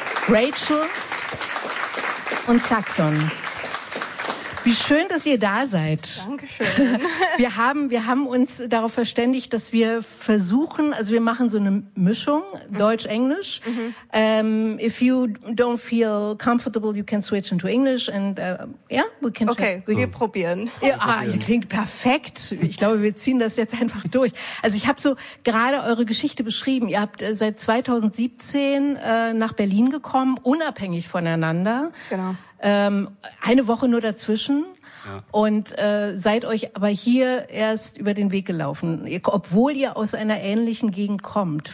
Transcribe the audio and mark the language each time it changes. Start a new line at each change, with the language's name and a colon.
German: Rachel und Saxon. Wie schön, dass ihr da seid. Dankeschön. Wir haben uns darauf verständigt, dass wir versuchen, also wir machen so eine Mischung, Deutsch-Englisch. Mm-hmm.
English: If you don't feel comfortable, you can switch into English. And
German: wir probieren. Ja, ihr klingt perfekt. Ich glaube, wir ziehen das jetzt einfach durch. Also ich habe so gerade eure Geschichte beschrieben. Ihr habt seit 2017 nach Berlin gekommen, unabhängig voneinander. Genau. Eine Woche nur dazwischen, und seid euch aber hier erst über den Weg gelaufen, obwohl ihr aus einer ähnlichen Gegend kommt.